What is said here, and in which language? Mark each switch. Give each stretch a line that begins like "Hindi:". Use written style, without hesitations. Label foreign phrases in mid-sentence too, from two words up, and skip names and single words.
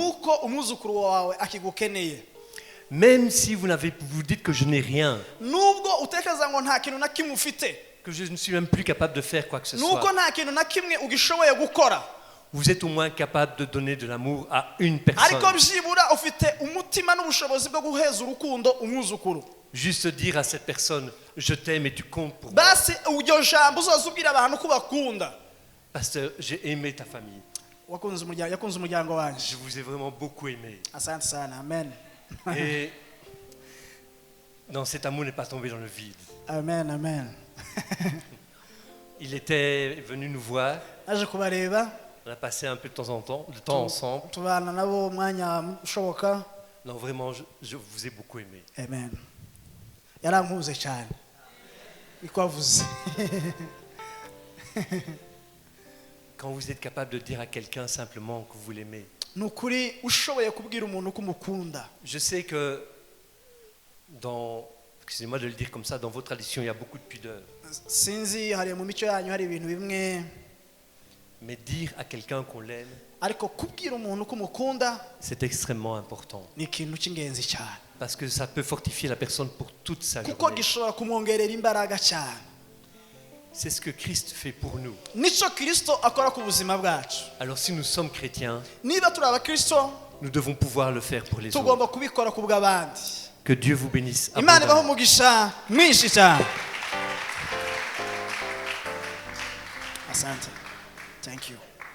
Kinyarwanda: nuko umwuzukuru wawe akigukeneye.
French: Même si vous dites que je n'ai rien,
Kinyarwanda: Nubwo utekereza ngo nta kintu na kimwe ufite,
French: que je ne suis même plus capable de faire quoi que ce
Kinyarwanda: nuko
French: soit,
Kinyarwanda: nta kintu na kimwe ugishoboye gukora,
French: vous êtes au moins capable de donner de l'amour à une personne.
Kinyarwanda: ariko byibura ufite umutima n'ubushobozi bwo guheza urukundo umwuzukuru.
French: Juste dire à cette personne, je t'aime et tu comptes pour moi.
Kinyarwanda: Basi iryo jambo uzoza ubwira abantu ko bakunda.
French: Pasteur, j'ai aimé ta famille.
Kinyarwanda: Yakunze umuryango wanjye.
French: Je vous ai vraiment beaucoup aimé.
Swahili: Asante sana, amen.
French: Et non, cet amour n'est pas tombé dans le vide.
Kinyarwanda: Amen, amen.
French: Il était venu nous voir.
Kinyarwanda: Naje kubareba,
French: On a passé un peu de temps ensemble.
Kinyarwanda: tubana nabo umwanya ushoboka.
French: Non, vraiment, je vous ai beaucoup aimé.
Kinyarwanda: Amen. Yarankuze cyane. Niko avuze.
French: Quand vous êtes capable de dire à quelqu'un simplement que vous l'aimez.
Kinyarwanda: Nukuri ushoboye kubwira umuntu ko umukunda.
French: Je sais que excusez-moi de le dire comme ça, dans vos traditions, il y a beaucoup de pudeur.
Kinyarwanda: Sinzi hari mu mico yanyu hari ibintu bimwe,
French: Mais dire à quelqu'un qu'on l'aime,
Kinyarwanda: ariko kubwira umuntu ko umukunda
French: c'est extrêmement important.
Kinyarwanda: ni ikintu cy'ingenzi cyane.
French: Parce que ça peut fortifier la personne pour toute sa
Kinyarwanda: Kuko
French: journée.
Kinyarwanda: gishobora kumwongerera imbaraga cyane.
French: C'est ce que Christ fait pour nous.
Kinyarwanda: Nico Kristo akora ku buzima bwacu.
French: Alors si nous sommes chrétiens,
Kinyarwanda: Niba turi abakristo,
French: nous devons pouvoir le faire pour les autres.
Kinyarwanda: tugomba kubikora ku bw'abandi.
French: Que Dieu vous bénisse
Kinyarwanda: Imana ibaho
French: abondamment.
Kinyarwanda: umugisha mwinshi cyane.
Swahili: Asante.
English: Thank you.